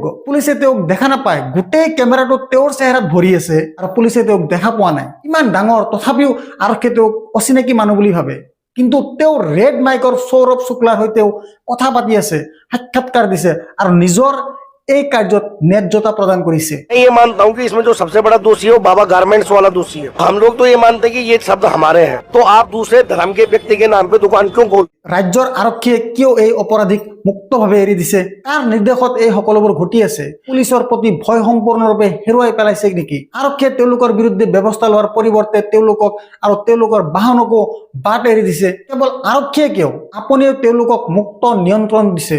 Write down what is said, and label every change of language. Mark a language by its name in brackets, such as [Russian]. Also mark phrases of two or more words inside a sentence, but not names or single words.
[Assamese] পুলিচে তেওঁক দেখা নাপায়, গোটেই কেমেৰাটো তেওঁৰ চেহেৰাত ভৰি আছে আৰু পুলিচে তেওঁক দেখা পোৱা নাই। ইমান ডাঙৰ, তথাপিও আৰক্ষীয়ে তেওঁক অচিনাকি মানুহ বুলি ভাবে। কিন্তু তেওঁ ৰেড মাইকৰ সৌৰভ শুক্লাৰ সৈতেও কথা পাতি আছে, সাক্ষাৎকাৰ দিছে আৰু নিজৰ এই কাৰ্যত ন্যায্যতা প্ৰদান কৰিছে। [Hindi] मैं ये मानता हूँ कि इसमें जो सबसे बड़ा दोषी है वो बाबा गारमेंट्स वाला दोषी है। हम लोग तो ये मानते हैं कि ये शब्द हमारे हैं, तो आप दूसरे धर्म के व्यक्ति के नाम पे दुकान क्यों खोल? [Assamese] ৰাজ্যৰ আৰক্ষীয়ে কিয় এই অপৰাধীক মুক্তভাৱে এৰি দিছে? কাৰ নিৰ্দেশত এই সকলোবোৰ ঘটি আছে? পুলিচৰ প্ৰতি ভয় সম্পূৰ্ণৰূপে হেৰুৱাই পেলাইছে নেকি? আৰক্ষীয়ে তেওঁলোকৰ বিৰুদ্ধে ব্যৱস্থা লোৱাৰ পৰিৱৰ্তে তেওঁলোকক আৰু তেওঁলোকৰ বাহনকো বাট এৰি দিছে। কেৱল আৰক্ষীয়ে কিয়, আপুনিও তেওঁলোকক মুক্ত নিয়ন্ত্ৰণ দিছে।